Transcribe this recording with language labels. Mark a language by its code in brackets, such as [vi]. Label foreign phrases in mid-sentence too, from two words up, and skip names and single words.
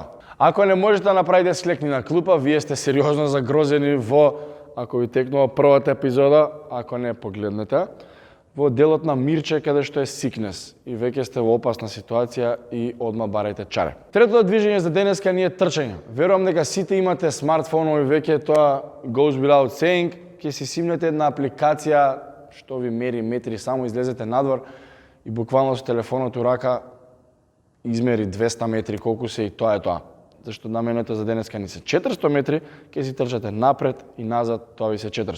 [mk] Ако не можете да направите склек ни на клупа, вие сте сериозно загрозени во, ако ви текнува првата епизода, ако не погледнете, во делот на Мирче, каде што е сикнес и веќе сте во опасна ситуација и одма барајте чаре. Третото движење за денеска ни е трчање. Верувам дека сите имате смартфонови веќе, тоа [en] goes without saying, [mk] ќе си симнете една апликација што ви мери метри, само излезете надвор и буквално со телефонот у рака измери 200 метри колку се и тоа е тоа. Зашто наменето за денеска ни се 400 метри, ќе си трчате напред и назад, тоа ви се 400.